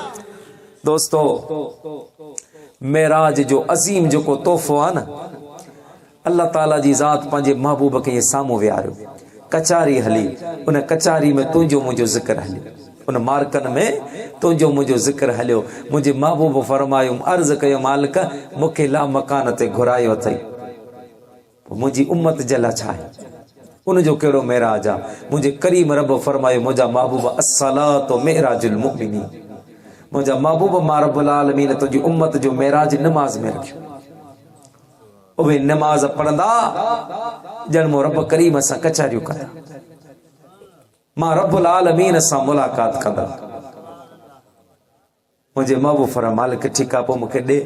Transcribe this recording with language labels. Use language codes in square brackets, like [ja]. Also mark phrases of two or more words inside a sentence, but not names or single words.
[sd] दोस्तों मेराज जो अज़ीम जो को तोहफ़ो आहे न, अल्लाह ताला जी ज़ात पंहिंजे महबूब खे साम्हूं विहारियो, कचारी हली, उन कचारी में तुंहिंजो मुंहिंजो ज़िक्र हलियो, उन मार्कन में तुंहिंजो मुंहिंजो ज़िक्र हलियो। मुंहिंजे महबूब फरमायो, अर्ज़ कयो मालिक मूंखे ला मकान ते घुरायो अथई, मुंहिंजी उम्मत जे लाइ छा आहे, उनजो कहिड़ो मेराज आहे। मुंहिंजे करीम रब फरमायो, मुंहिंजा महबूब [ar] الصلاة معراج المؤمنين, [sd] मुंहिंजा महबूब मां [ar] رب العالمين [sd] तुंहिंजी उम्मत जो मेराज नमाज में रखियो। उहे नमाज पढ़ंदा ॼण मूं रब करीम सां कचारियूं कंदा, मां [ar] رب العالمين [sd] सां मुलाक़ात कंदा। मुंहिंजे महबूब फरमायो, मालिक ठीकु आहे, पोइ मूंखे ॾे।